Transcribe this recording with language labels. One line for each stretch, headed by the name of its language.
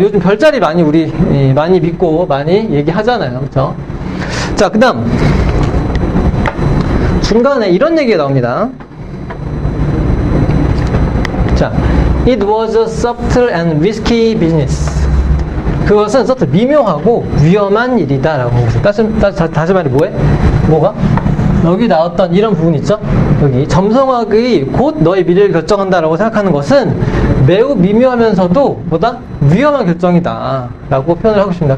Korean: 요즘 별자리 많이 믿고 많이 얘기하잖아요, 그렇죠? 자, 그다음 중간에 이런 얘기가 나옵니다.
English: 자, It was a subtle and risky business.
Korean: 그것은 subtle, 미묘하고 위험한 일이다 라고 합니다. 다시 말해 뭐가? 여기 나왔던 이런 부분 있죠? 여기 점성학이 곧 너의 미래를 결정한다라고 생각하는 것은 매우 미묘하면서도 위험한 결정이다 라고 표현을 하고 있습니다.